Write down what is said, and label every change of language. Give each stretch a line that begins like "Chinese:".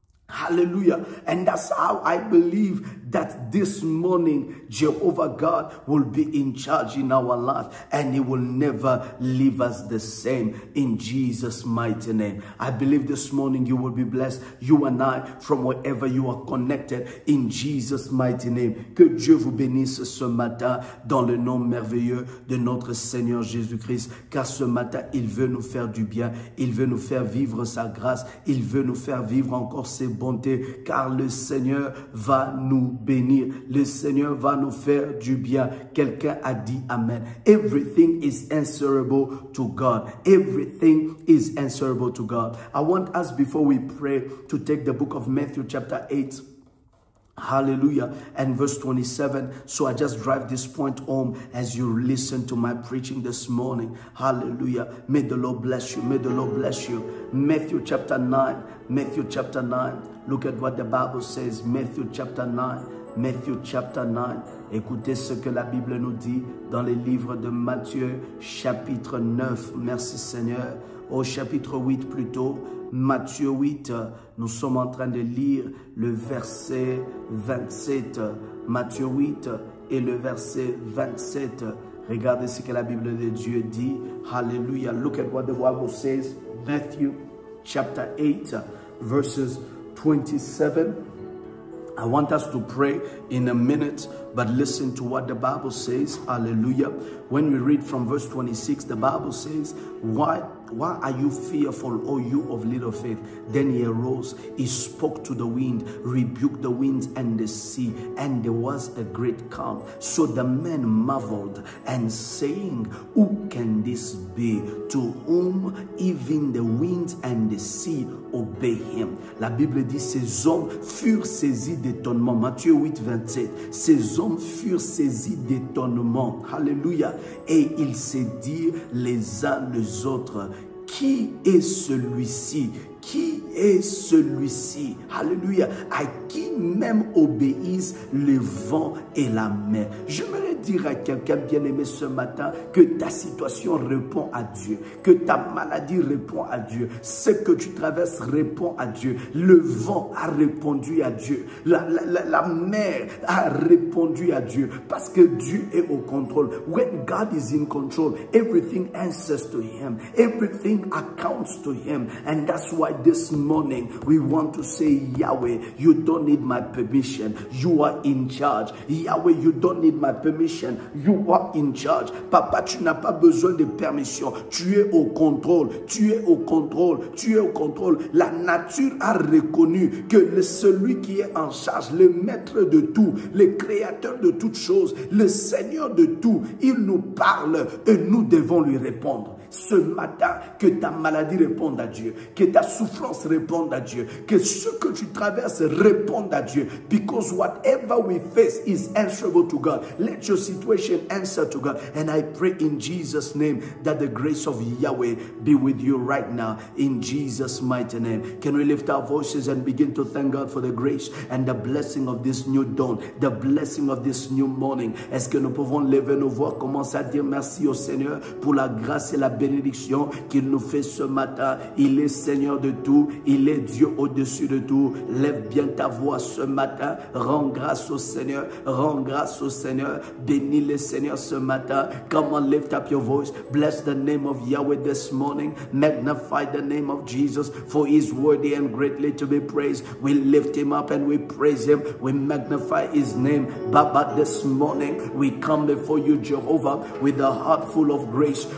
English: Hallelujah. And that's how I believe that this morning Jehovah God will be in charge in our life and he will never leave us the same in Jesus' mighty name. I believe this morning you will be blessed, you and I, from wherever you are connected in Jesus' mighty name.
French: Que Dieu vous bénisse ce matin dans le nom merveilleux de notre Seigneur Jésus-Christ, car ce matin il veut nous faire du bien, il veut nous faire vivre sa grâce, il veut nous faire vivre encore ses bontés, car le Seigneur va nous bénir. Le Seigneur va nous faire du bien. Quelqu'un a dit Amen.
English: Everything is answerable to God. Everything is answerable to God. I want us, before we pray, to take the book of Matthew chapter 8. Hallelujah. And verse 27. So I just drive this point home as you listen to my preaching this morning. Hallelujah. May the Lord bless you. May the Lord bless you. Matthew chapter 9. Matthew chapter 9. Look at what the Bible says. Matthew chapter 9. Matthew chapter 9.
French: Écoutez ce que la Bible nous dit dans les livres de Matthieu chapitre 9. Merci Seigneur. Au chapitre 8 plutôt. Matthieu 8, nous sommes en train de lire le verset 27. Matthieu 8 et le verset 27. Regardez ce que la Bible de Dieu dit. Hallelujah.
English: Look at what the Bible says. Matthew chapter 8, verses 27. I want us to pray in a minute, but listen to what the Bible says. Hallelujah. When we read from verse 26, the Bible says, Why are you fearful, O you of little faith? Then he arose, he spoke to the wind, rebuked the winds and the sea, and there was a great calm. So the men marveled and saying, Who can this be, to whom even the winds and the sea obey him?
French: La Bible dit, ces hommes furent saisis d'étonnement. Matthieu 8, 27. Ces hommes furent saisis d'étonnement. Alléluia. Et ils se dirent les uns les autres, qui est celui-ci? Qui est celui-ci? Alléluia. À qui même obéissent le vent et la mer. J'aimerais dire à quelqu'un bien-aimé ce matin que ta situation répond à Dieu, que ta maladie répond à Dieu, ce que tu traverses répond à Dieu, le vent a répondu à Dieu, la mer a répondu à Dieu, parce que Dieu est au contrôle.
English: When God is in control, everything answers to Him, everything accounts to Him, and that's why this morning we want to say, Yahweh, you don't need my permission, you are in charge. Yahweh, you don't need my permission, you are in charge.
French: Papa, tu n'as pas besoin de permission, tu es au contrôle, tu es au contrôle, tu es au contrôle. La nature a reconnu que celui qui est en charge, le maître de tout, le créateur de toutes choses, le Seigneur de tout, il nous parle et nous devons lui répondre. Ce matin, que ta maladie réponde à Dieu, que ta souffrance réponde à Dieu, que ce que tu traverses réponde à Dieu.
English: Because whatever we face is answerable to God. Let your situation answer to God. And I pray in Jesus' name that the grace of Yahweh be with you right now. In Jesus' mighty name. Can we lift our voices and begin to thank God for the grace and the blessing of this new dawn, the blessing of this new morning.
French: Est-ce que nous pouvons lever nos voix, commencer à dire merci au Seigneur pour la grâce et la bénédiction qu'il nous fait ce matin. Il est Seigneur de tout, il est Dieu au-dessus de tout. Lève bien ta voix ce matin, rends grâce au Seigneur, rends grâce au Seigneur, bénis le Seigneur ce matin.
English: Come on, lift up your voice, bless the name of Yahweh this morning, magnify the name of Jesus, for He is worthy and greatly to be praised. We lift Him up and we praise Him, we magnify His name. Baba, this morning we come before you, Jehovah, with a heart full of grace.